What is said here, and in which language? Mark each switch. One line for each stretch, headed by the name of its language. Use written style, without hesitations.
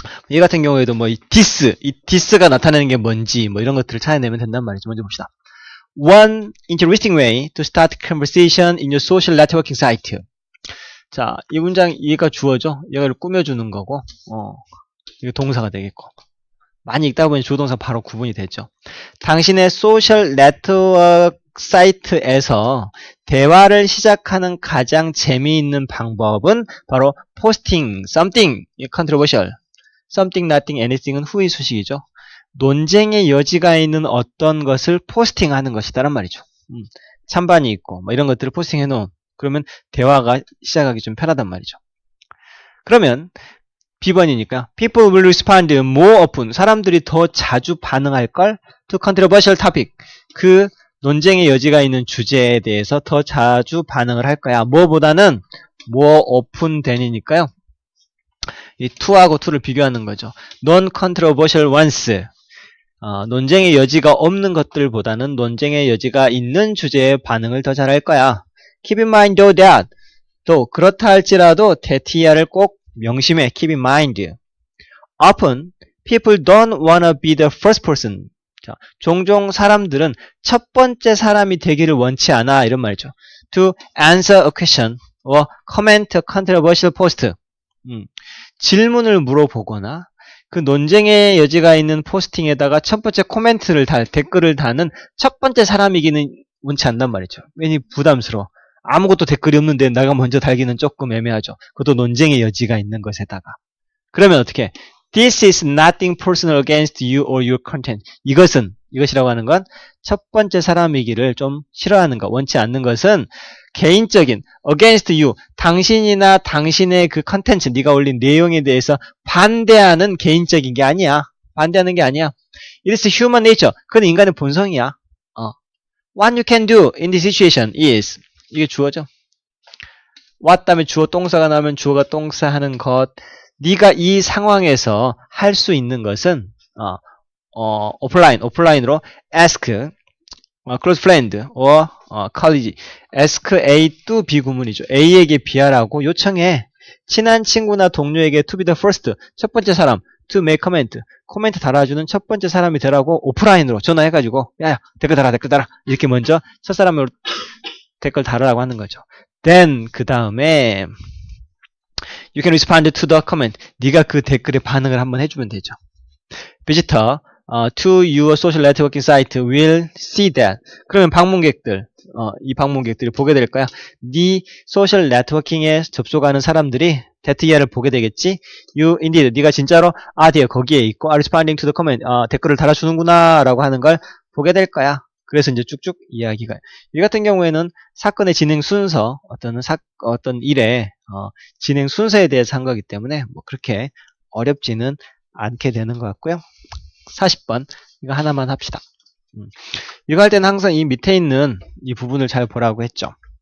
Korean: 얘 같은 경우에도 뭐 이 디스가 나타내는 게 뭔지 뭐 이런 것들을 찾아내면 된단 말이죠. 먼저 봅시다.
English: One interesting way to start conversation in your social networking site.
Korean: 자, 이 문장 얘가 주어죠. 얘를 꾸며주는 거고, 이게 동사가 되겠고. 많이 읽다 보니 주어동사 바로 구분이 되죠. 당신의 소셜 네트워크 사이트에서 대화를 시작하는 가장 재미있는 방법은 바로
English: posting something controversial.
Korean: something, nothing, anything은 후의 수식이죠. 논쟁의 여지가 있는 어떤 것을 포스팅하는 것이다란 말이죠. 찬반이 있고 뭐 이런 것들을 포스팅해 놓은 그러면 대화가 시작하기 좀 편하단 말이죠. 그러면 B번이니까
English: people will respond more often.
Korean: 사람들이 더 자주 반응할걸?
English: to controversial topic.
Korean: 그 논쟁의 여지가 있는 주제에 대해서 더 자주 반응을 할 거야. 뭐보다는
English: more often than
Korean: 이니까요. 이 to하고 to를 비교하는 거죠.
English: non-controversial ones.
Korean: 논쟁의 여지가 없는 것들보다는 논쟁의 여지가 있는 주제에 반응을 더 잘할 거야.
English: Keep in mind though that.
Korean: 또 그렇다 할지라도 that야를 꼭 명심해.
English: Keep in mind. Often people don't wanna be the first person.
Korean: 자, 종종 사람들은 첫 번째 사람이 되기를 원치 않아. 이런 말이죠.
English: To answer a question or comment a controversial post.
Korean: 질문을 물어보거나 그 논쟁의 여지가 있는 포스팅에다가 첫 번째 댓글을 다는 첫 번째 사람이기는 원치 않단 말이죠. 괜히 부담스러워. 아무것도 댓글이 없는데 내가 먼저 달기는 조금 애매하죠. 그것도 논쟁의 여지가 있는 것에다가. 그러면 어떻게?
English: This is nothing personal against you or your content.
Korean: 이것이라고 하는 건 첫 번째 사람이기를 좀 싫어하는 것, 원치 않는 것은 개인적인
English: against you,
Korean: 당신이나 당신의 그 컨텐츠, 네가 올린 내용에 대해서 반대하는 개인적인 게 아니야. 반대하는 게 아니야.
English: It is human nature.
Korean: 그건 인간의 본성이야.
English: What you can do in this situation is
Korean: 이게 주어죠. what 다음에 주어 동사가 나오면 주어가 동사 하는 것. 네가 이 상황에서 할 수 있는 것은 오프라인으로
English: ask close friend or colleague.
Korean: ask A to B 구문이죠. A에게 B하라고 요청해. 친한 친구나 동료에게
English: to be the first.
Korean: 첫 번째 사람.
English: to make comment.
Korean: 코멘트 달아주는 첫 번째 사람이 되라고 오프라인으로 전화해가지고 야야 댓글 달아. 이렇게 먼저 첫 사람으로 댓글 달으라고 하는 거죠.
English: Then
Korean: 그 다음에
English: you can respond to the comment.
Korean: 네가 그 댓글에 반응을 한번 해주면 되죠.
English: Visitor to your social networking site will see that.
Korean: 그러면 방문객들, 이 방문객들이 보게 될 거야. 네 소셜 네트워킹에 접속하는 사람들이 that야를 보게 되겠지.
English: You indeed,
Korean: 네가 진짜로
English: there
Korean: 거기에 있고
English: are responding to the comment.
Korean: 댓글을 달아주는구나 라고 하는 걸 보게 될 거야. 그래서 이제 쭉쭉 이야기가. 이 같은 경우에는 사건의 진행 순서, 어떤 일의 진행 순서에 대해서 한 거기 때문에 뭐 그렇게 어렵지는 않게 되는 것 같고요. 40번 이거 하나만 합시다. 이거 할 때는 항상 이 밑에 있는 이 부분을 잘 보라고 했죠.